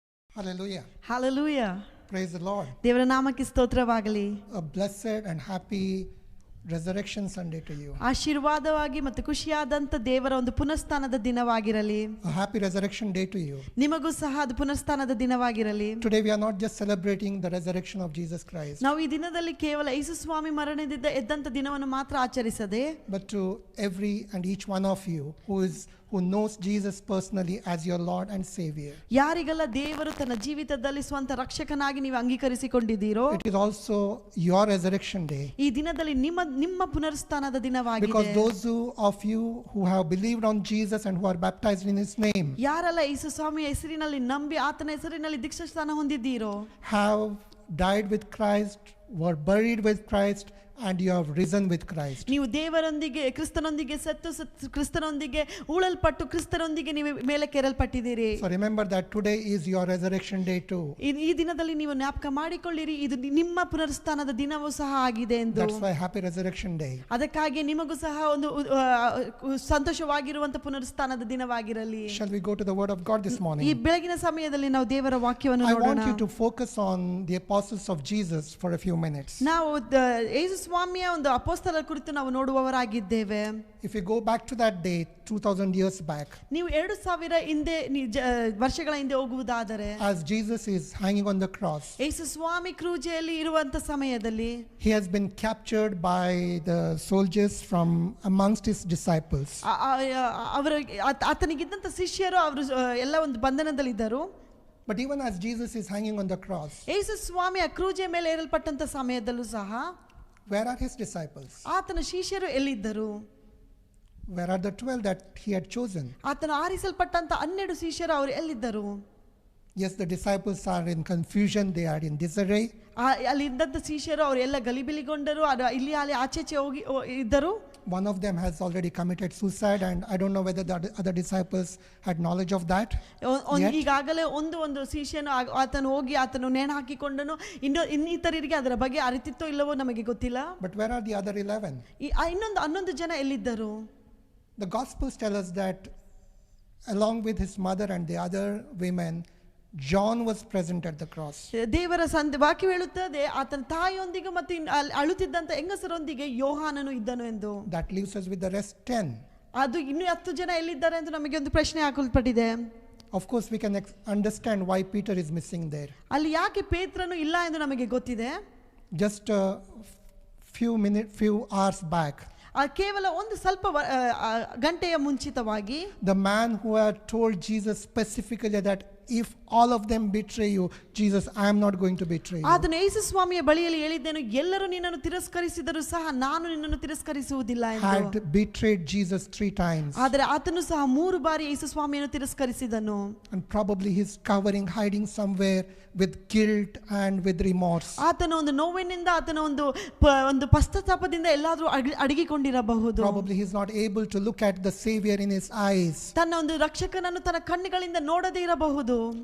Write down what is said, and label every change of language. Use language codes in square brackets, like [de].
[en] Hallelujah. Hallelujah. Praise the Lord. [kn] ದೇವರ ನಾಮಕ್ಕೆ ಸ್ತೋತ್ರವಾಗಲಿ. [en] A blessed and happy Resurrection Sunday to you. [kn] ಆಶೀರ್ವಾದವಾಗಿ ಮತ್ತು ಖುಷಿಯಾದಂತ ದೇವರ ಒಂದು ಪುನಃಸ್ಥಾನದ ದಿನವಾಗಿರಲಿ. [en] A happy Resurrection Day to you. [kn] ನಿಮಗೂ ಸಹ ಅದು ಪುನಃಸ್ಥಾನದ ದಿನವಾಗಿರಲಿ. [en] Today we are not just celebrating the resurrection of Jesus Christ, [kn] ನಾವು ಈ ದಿನದಲ್ಲಿ ಕೇವಲ ಯೇಸು ಸ್ವಾಮಿ ಮರಣದಿಂದ ಎದ್ದಂತ ದಿನವನ್ನು ಮಾತ್ರ ಆಚರಿಸದೆ, [en] but to every and each one of you who knows Jesus personally as your Lord and Savior. [kn] ಯಾರಿಗೆಲ್ಲ ದೇವರು ತನ್ನ ಜೀವಿತದಲ್ಲಿ ಸ್ವಂತ ರಕ್ಷಕನಾಗಿ ನೀವು ಅಂಗೀಕರಿಸಿಕೊಂಡಿದ್ದೀರೋ, [en] It is also your Resurrection Day, [kn] ಈ ದಿನದಲ್ಲಿ ನಿಮ್ಮ ಪುನರುತ್ಥಾನದ ದಿನವಾಗಿದೆ. [en] because those of you who have believed on Jesus and who are baptized in His name [kn] ಯಾರೆಲ್ಲ ಯೇಸು ಸ್ವಾಮಿಯ ಹೆಸರಿನಲ್ಲಿ ನಂಬಿ ಆತನ ಹೆಸರಿನಲ್ಲಿ ದೀಕ್ಷಾಸ್ನಾನ ಹೊಂದಿದ್ದೀರೋ, [en] have died with Christ, were buried with Christ, and you have risen with Christ. [kn] ನೀವು ದೇವರೊಂದಿಗೆ ಕ್ರಿಸ್ತನೊಂದಿಗೆ ಸತ್ತು ಕ್ರಿಸ್ತನೊಂದಿಗೆ ಉಳಲ್ಪಟ್ಟು ಕ್ರಿಸ್ತನೊಂದಿಗೆ ನೀವು ಮೇಲೆ ಕೆರಲ್ಪಟ್ಟಿದ್ದೀರಿ. [en] So remember that today is your resurrection day too. [kn] ಈ ದಿನದಲ್ಲಿ ನೀವು ಜ್ಞಾಪಕ ಮಾಡಿಕೊಳ್ಳಿರಿ, ಇದು ನಿಮ್ಮ ಪುನರುತ್ಥಾನದ ದಿನವೂ ಸಹ ಆಗಿದೆ ಎಂದು. [en] That's why happy resurrection day. [kn] ಅದಕ್ಕಾಗಿ ನಿಮಗೂ ಸಹ ಒಂದು ಸಂತೋಷವಾಗಿರುವಂತ ಪುನರುತ್ಥಾನದ ದಿನವಾಗಿರಲಿ. [en] Shall we go to the word of God this [kn] ಈ [en] morning? [kn] ಬೆಳಗಿನ ಸಮಯದಲ್ಲಿ ನಾವು ದೇವರ ವಾಕ್ಯವನ್ನು [en] I want [kn] ನೋಡೋಣ. [en] you to focus on the apostles of Jesus for a few minutes. [kn] ನಾವು ಯೇಸು ಸ್ವಾಮಿಯ ಒಂದು ಅಪೊಸ್ತಲರ ಕುರಿತು ನಾವು ನೋಡುವವರಾಗಿದ್ದೇವೆ. [en] If you go back to that day 2000 years back, [kn] ನೀವು 2000 ಹಿಂದೆ ವರ್ಷಗಳ ಹಿಂದೆ ಹೋಗುವುದಾದರೆ, [en] as Jesus is hanging on the cross, [kn] ಯೇಸು ಸ್ವಾಮಿ ಕ್ರೂಜೆಯಲ್ಲಿ ಇರುವಂತ ಸಮಯದಲ್ಲಿ [en] he has been captured by the soldiers from amongst his disciples. [kn] ಅವರು ಆತನಿಗಿದ್ದಂತ ಶಿಷ್ಯರು ಅವರು ಎಲ್ಲ ಒಂದು ಬಂಧನದಲ್ಲಿದ್ದರು. [en] But even as Jesus is hanging on the cross, [kn] ಯೇಸು ಸ್ವಾಮಿ ಆ ಕ್ರೂಜೆ ಮೇಲೆ ಏರಲ್ಪಟ್ಟಂತ ಸಮಯದಲ್ಲೂ ಸಹ [en] where are his disciples? [kn] ಆತನ ಶಿಷ್ಯರು ಎಲ್ಲಿದ್ದರು? [en] Where are the 12 that he had chosen? [kn] ಆತನ ಆರಿಸಲ್ಪಟ್ಟಂತ 12 ಶಿಷ್ಯರು ಅವರು ಎಲ್ಲಿದ್ದರು? [en] Yes, the disciples are in confusion, they are in disarray. [kn] ಅಲ್ಲಿ ಇದ್ದಂಥ ಶಿಷ್ಯರು ಅವರೆಲ್ಲ ಗಲಿಬಿಲಿಗೊಂಡರು, ಇಲ್ಲಿ ಅಲ್ಲಿ ಆಚೆಚೆ ಹೋಗಿ ಇದ್ದರು. [en] One of them has already committed suicide, and I don't know whether the other disciples had knowledge of that. Yet. [kn] ಈಗಾಗಲೇ ಒಂದು ಶಿಷ್ಯನು ಆತನು ಹೋಗಿ ಆತನು ನೇಣು ಹಾಕಿಕೊಂಡನು. ಇನ್ನಿತರರಿಗೆ ಅದರ ಬಗ್ಗೆ ಅರಿತಿತ್ತೋ ಇಲ್ಲವೋ ನಮಗೆ ಗೊತ್ತಿಲ್ಲ. [en] But where are the other 11? [kn] ಇನ್ನೊಂದು 11 ಜನ ಎಲ್ಲಿದ್ದರು? [en] The Gospels tell us that along with his mother and the other women, John was present at the cross. [kn] ದೇವರ ವಾಕ್ಯ ಹೇಳುತ್ತದೆ ಆತನ ತಾಯಿಯೊಂದಿಗೆ ಮತ್ತು ಅಳುತ್ತಿದ್ದಂತ ಹೆಂಗಸರೊಂದಿಗೆ ಯೋಹಾನನು ಇದ್ದನು ಎಂದು. [en] That leaves us with the rest 10. [kn] ಅದು ಇನ್ನು 10 ಜನ ಎಲ್ಲಿದ್ದಾರೆ ಅಂತ ನಮಗೆ ಒಂದು ಪ್ರಶ್ನೆ ಹಾಕಲ್ಪಟ್ಟಿದೆ. [en] Of course we can understand why Peter is missing there. [kn] ಅಲ್ಲಿ ಯಾಕೆ ಪೇತ್ರನು ಇಲ್ಲ ಎಂದು ನಮಗೆ ಗೊತ್ತಿದೆ. [en] Just a few hours back, [kn] ಕೇವಲ ಒಂದು ಸ್ವಲ್ಪ ಗಂಟೆಯ ಮುಂಚಿತವಾಗಿ, [en] the man who had told Jesus specifically that if all of them betray you, Jesus, I am not going to betray you. [kn] ಆತನು ಯೇಸು ಸ್ವಾಮಿಯ ಬಳಿಯಲ್ಲಿ ಹೇಳಿದ್ದನು, ಎಲ್ಲರೂ ನಿನ್ನನ್ನು ತಿರಸ್ಕರಿಸಿದರೂ ಸಹ ನಾನು ನಿನ್ನನ್ನು ತಿರಸ್ಕರಿಸುವುದಿಲ್ಲ ಎಂದು. [en] Had betrayed Jesus 3 times. [kn] ಆದರೆ ಆತನು ಸಹ 3 ಬಾರಿ ಯೇಸು ಸ್ವಾಮಿಯನ್ನು ತಿರಸ್ಕರಿಸಿದನು. [en] And probably he's hiding somewhere with guilt and with remorse. [kn] ಆತನ ಒಂದು ನೋವಿನಿಂದ, ಆತನ ಒಂದು ಪಶ್ಚಾತ್ತಾಪದಿಂದ ಎಲ್ಲಾದರೂ ಅಡಗಿಕೊಂಡಿರಬಹುದು. [en] Probably he's not able to look at the Savior in his eyes. [kn] ತನ್ನ ಒಂದು ರಕ್ಷಕನನ್ನು ತನ್ನ ಕಣ್ಣುಗಳಿಂದ ನೋಡದೇ ಇರಬಹುದು.